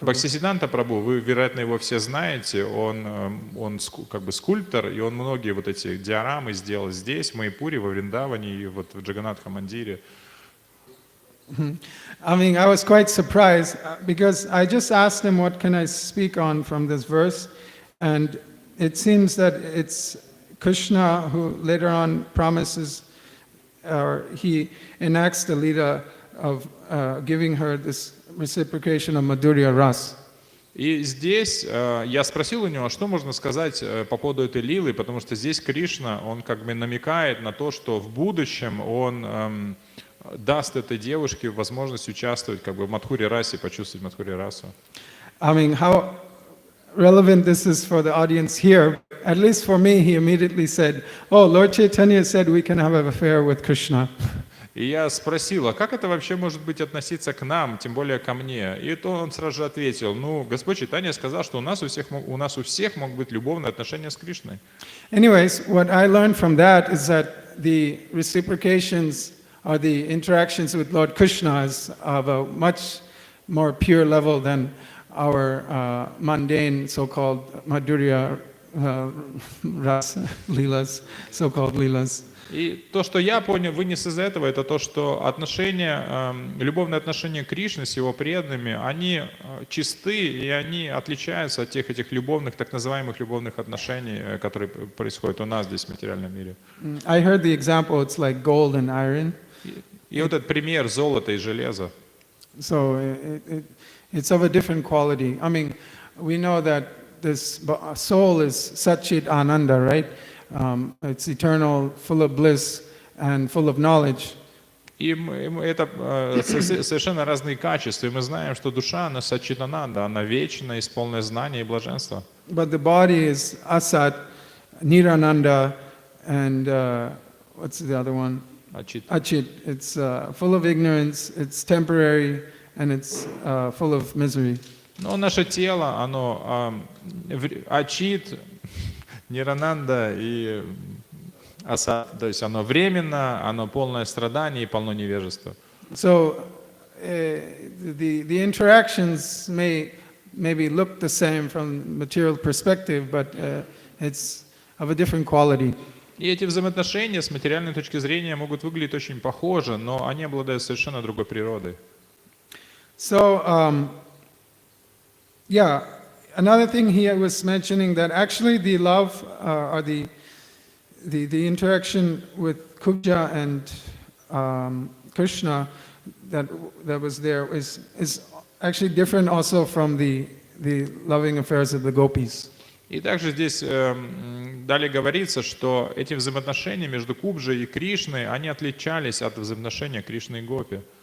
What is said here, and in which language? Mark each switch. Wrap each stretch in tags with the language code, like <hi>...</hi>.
<ru>Бхактисиданта Прабху, вы, вероятно, его все знаете, он как бы скульптор, и он многие вот эти диорамы сделал здесь, в Майпуре, во Вриндаване и вот в Джаганнатха-мандире.</ru> <en>I mean, I was quite surprised because I just asked him what can I speak on from this verse, and it seems that it's Krishna who later on promises, or he enacts the Lila of giving her this reciprocation of Madhurya Ras.</en> <ru>И здесь я спросил у него, что можно сказать по поводу этой лилы, потому что здесь Кришна, он как бы намекает на то, что в будущем он даст этой девушке возможность участвовать как бы в Мадхуре расе, почувствовать Мадхуре расу.</ru> <en>I mean, how relevant this is for the audience here. At least for me, he immediately said, "Oh, Lord Chaitanya said we can have an affair with Krishna."</en> <ru>И я спросил, а как это вообще может быть относиться к нам, тем более ко мне? И то он сразу же ответил, ну, Господь Чайтанья сказал, что у нас у всех могут быть любовные отношения с Кришной.</ru> <en>Anyways, what I learned from that is that the reciprocations or the interactions with Lord Krishna is of a much more pure level than our mundane so-called Madhurya Rasa Leelas, so-called Leelas.</en> <ru>И то, что я понял, вынес из этого, это то, что любовные отношения Кришны с его преданными, они чисты и они отличаются от тех этих любовных, так называемых любовных отношений, которые происходят у нас здесь в материальном мире.</ru> <en>I heard the example, it's like gold and iron.</en> <ru>И вот этот пример золота и железа.</ru> <en>So it's of a different quality. I mean, we know that this soul is Satchit Ananda, right? It's eternal, full of bliss and full of knowledge.</en> <ru>И это совершенно разные качества. И мы знаем, что душа, она сачитананда, она вечна, исполненная знания и блаженства.</ru> <en>But the body is Asat, Nirananda, and what's the other one?</en> <ru>Ачит.</ru> <en>Achit. It's full of ignorance, it's temporary, and it's full of misery.</en> <ru>Но наше тело, оно ачит, Нирананда и аса, то есть оно временно, оно полное страдание и полно невежества.</ru> <en>So the interactions may maybe look the same from material perspective, but it's of a different quality.</en> <ru>И эти взаимоотношения с материальной точки зрения могут выглядеть очень похоже, но они обладают совершенно другой природой.</ru> <en>So yeah. Another thing he was mentioning that actually the love or the interaction with Kubja and Krishna that was there is actually different also from the loving affairs of the gopis.</en> <ru>И также здесь далее говорится, что эти взаимоотношения между Кубджей и Кришной, они отличались от взаимоотношения Кришны и Гопи.</ru>